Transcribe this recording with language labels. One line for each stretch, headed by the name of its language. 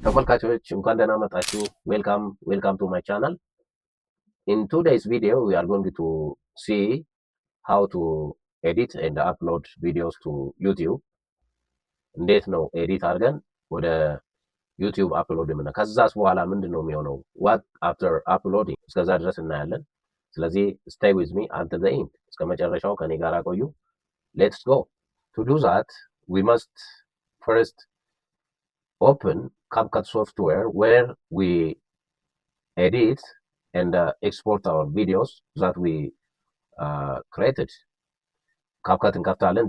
Amharic: ተመልካቾች እንኳን ደህና መጣችሁ።
English: welcome to my channel. In today's video we are going to see how to edit and upload videos to YouTube.
Amharic: እንዴት ነው ኤዲት አድርገን ወደ ዩቲዩብ አፕሎድ የምና ከዛስ በኋላ ምንድነው የሚሆነው?
English: what after uploading
Amharic: እስከዛ ድረስ እናያለን። ስለዚህ
English: stay with me until the end
Amharic: እስከ መጨረሻው ከኔ ጋር ቆዩ።
English: Let's go. To do that we must first open CapCut software where we edit and export our videos that we created. CapCut
Amharic: እንከፍታለን.